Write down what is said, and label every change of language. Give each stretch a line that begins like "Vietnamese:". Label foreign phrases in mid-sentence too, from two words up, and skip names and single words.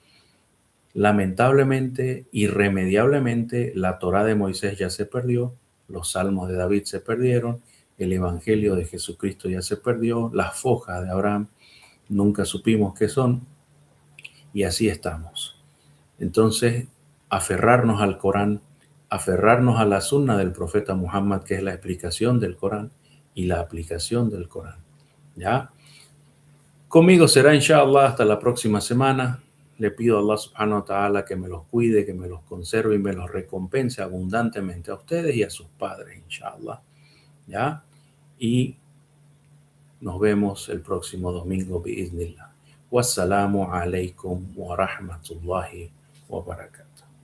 Spanish: Lamentablemente, irremediablemente, la Torá de Moisés ya se perdió, los Salmos de David se perdieron, el Evangelio de Jesucristo ya se perdió, las fojas de Abraham nunca supimos qué son y así estamos. Entonces, aferrarnos al Corán, aferrarnos a la sunna del profeta Muhammad, que es la explicación del Corán y la aplicación del Corán. ¿Ya? Conmigo será inshallah hasta la próxima semana. Le pido a
Arabic: الله سبحانه وتعالى
Spanish: que me los cuide, que me los conserve y me los recompense abundantemente a ustedes y a sus padres, inshallah. ¿Ya? Y nos vemos el próximo domingo, biiznillah.
Arabic: والسلام عليكم ورحمة الله وبركاته.